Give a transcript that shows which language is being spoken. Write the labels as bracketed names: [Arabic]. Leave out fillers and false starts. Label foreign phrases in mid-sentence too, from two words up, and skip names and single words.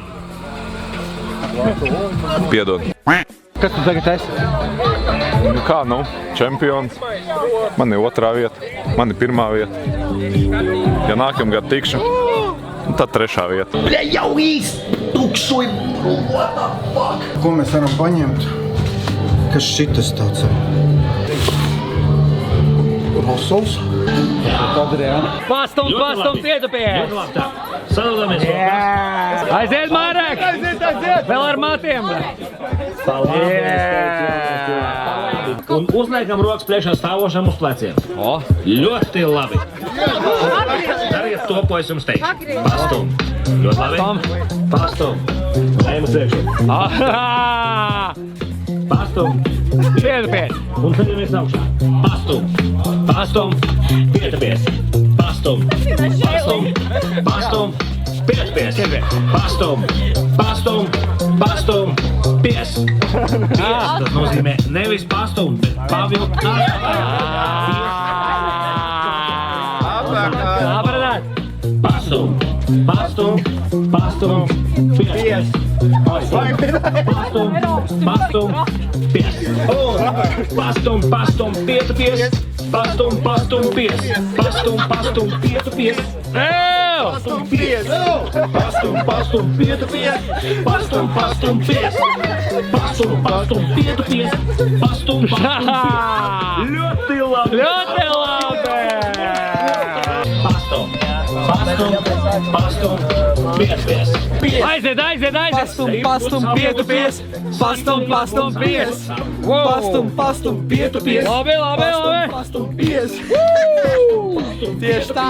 [Latvian] Piedod. Kas tu tagad esi? Nu kā, čempions. Man ir 2. vieta, man ir 1. vieta. Ja nākamgad tikšu, tad 3. vieta. Bļa, jau iztukšoju! [English] What the fuck? [Latvian] Ko mēs varam paņemt? Kas šitas tāds ir? Rosols? Pastum, pietupies! Sadalāmies! Aiziet, Mārek! Aiziet! Vēl ar matiem! Un uzliekam rokas priekšā stāvošam uz pleciem. Ļoti labi! Dariet to, ko es jums teikšu. Pastum! Ļoti labi! Pastum! Ejam uz priekšu! Pastum! Pietupies! Un ceļamies augšā! Pastum! Pastum! Pietupies! Pastum! Pastum! Pastum! Pietupies! Pastum! Pastum! Pastum! Pies! Tas nozīmē nevis pastum, bet pavilkt Pastum! Pastum! Pastum! Pies! Pastum! Pastum! Pies! Pastum! Pastum! Pietupies! Pastum! Pastum! Pies! Pastum! Pastum! Pietupies! Pastum! Pies! Pastum! Pastum! Pietupies! Pastum! Pastum! Pies! Pastum! Pastum! Pietupies! Pastum! Pastum! Pies! Ļoti labi! Ļoti labi! Pastum! Pastum! Pastum! Pietupies! Aiziet! Pastum, pietupies! Pastum, pies! Pastum, pietupies! Labi! Pastum, pies! Tieši tā!